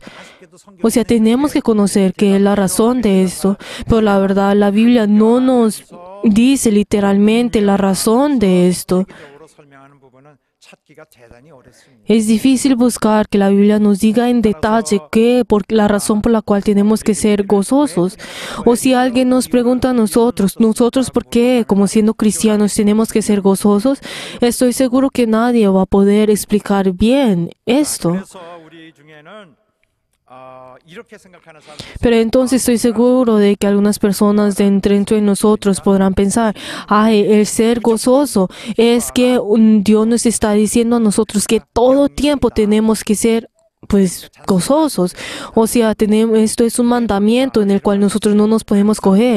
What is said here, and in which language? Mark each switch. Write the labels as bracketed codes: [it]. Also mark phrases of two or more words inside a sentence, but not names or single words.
[es] O sea, tenemos que conocer qué es la razón de esto. Pero la verdad, la Biblia no nos dice literalmente la razón de esto. [ko] 적으로 설명하는 부분은 찾기가 대단히 어렵습니다. [es] Es difícil buscar que la Biblia nos diga en detalle la razón por la cual tenemos que ser gozosos. O si alguien nos pregunta a nosotros por qué, como siendo cristianos, tenemos que ser gozosos, estoy seguro que nadie va a poder explicar bien esto. [ko] 그래서 우리 중에는 이렇게 생각하는 사람들이 [es] Pero entonces estoy seguro de que algunas personas dentro de nosotros podrán pensar, ay, el ser gozoso es que Dios nos está diciendo a nosotros que todo tiempo tenemos que ser pues gozosos. O sea, esto es un mandamiento en el cual nosotros no nos podemos coger.